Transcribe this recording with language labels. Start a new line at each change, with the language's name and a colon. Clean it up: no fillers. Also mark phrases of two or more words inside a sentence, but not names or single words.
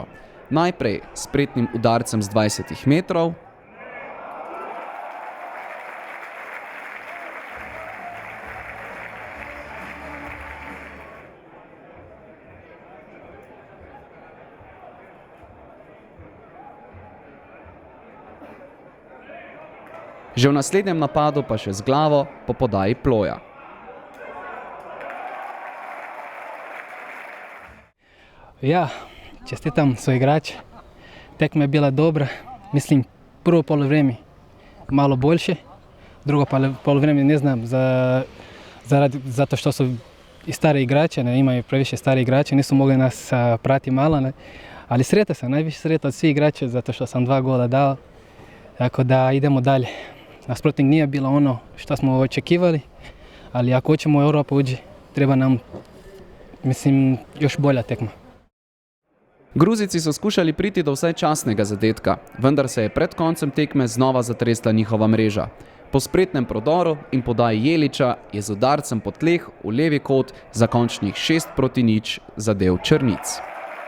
Slovenian: Najprej s spretnim udarcem z 20 metrov, že v naslednjem napadu pa še z glavo po podaji Ploja. Ja, čestitam soigrač. Tekma je bila dobra.
Croatian: Mislim, prvo polovreme malo boljše, drugo polovreme ne znam, zato što su i stari igrači, imaju previše stari igrači, nisu mogli nas prati malo, ali sretan sam, najviše sretan od svih igrača, zato što sam 2 gola dao, tako da idemo dalje. Nasprotnik nije bilo ono što smo očekivali, ali ako hoćemo u Europu ući, treba nam, mislim, još bolja tekma.
Slovenian: Gruzijci so skušali priti do vsaj časnega zadetka, vendar se je pred koncem tekme znova zatresla njihova mreža. Po spretnem prodoru in podaji Jelića je z udarcem po tleh v levi kot za končnih 6-0 zadel Črnic.